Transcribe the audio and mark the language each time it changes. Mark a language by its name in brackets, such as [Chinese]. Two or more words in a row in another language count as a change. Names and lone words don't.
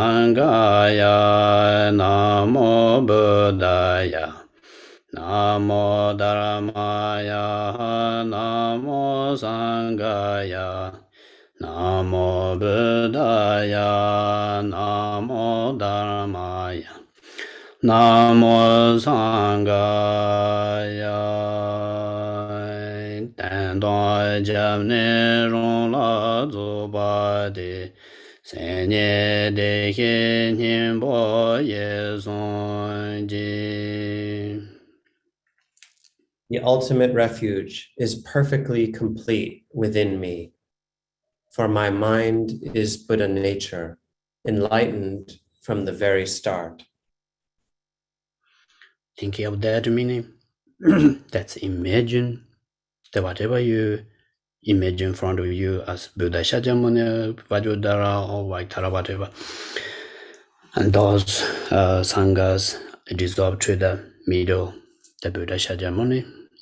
[Pali] Sanghaya, Namo Buddhaya, Namo Dharmaya, Namo Sanghaya, Namo Buddhaya, Namo Dharmaya, Namo Sanghaya. [Tibetan] Tendai Jamne Rong La Zuba De Senye De Khenpo Ye Song Ji. [English] The ultimate refuge is perfectly complete within me, for my mind is Buddha nature, enlightened from the very start. Thinking of that meaning, that's imagine that whatever you imagine in front of you as Buddha Shakyamuni, Vajradhara, or Vaitara, whatever, and those sanghas dissolve to the middle, the Buddha Shakyamuni.